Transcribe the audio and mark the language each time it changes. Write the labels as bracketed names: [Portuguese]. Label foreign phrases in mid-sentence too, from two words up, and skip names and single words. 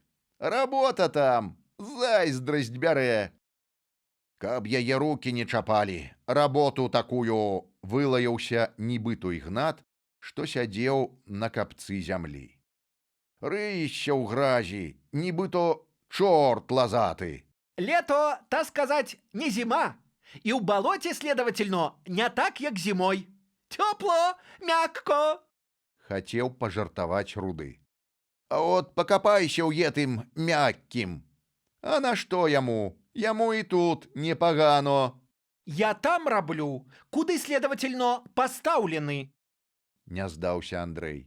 [Belarusian] «Работа там, зайздрасць бярэ». «Каб яе рукі не чапалі, работу такую!» – вылаяўся нібыто Ігнат, што сядзеў на капцы зямлі. «Рыішся ў гразі, нібыто чорт лазаты». [Russian] Лето, та сказать, не зима. И в болоте, следовательно, не так, як зимой. Тепло, мягко. [Belarusian] Хацеў пажартаваць Руды. «А от пакапайся ў етым мяккім. А на што яму? Яму і тут непагано». Я там раблю, куды, следовательно, поставлены. Не здаўся Андрэй.